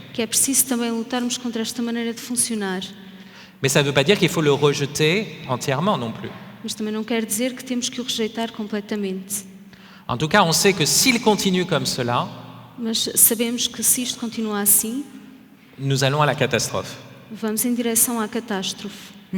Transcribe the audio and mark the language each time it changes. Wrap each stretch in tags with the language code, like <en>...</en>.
<pt>que é preciso também lutarmos contra esta maneira de funcionar.</pt> <fr>Mais ça ne veut pas dire qu'il faut le rejeter entièrement non plus.</fr> <pt>Mas também não quer dizer que temos que o rejeitar completamente.</pt> <fr>En tout cas, on sait que s'il continue comme cela,</fr> <pt>Mas sabemos que se isto continua assim,</pt> <fr>nous allons à la catastrophe.</fr> <pt>vamos em direção à catástrofe.</pt>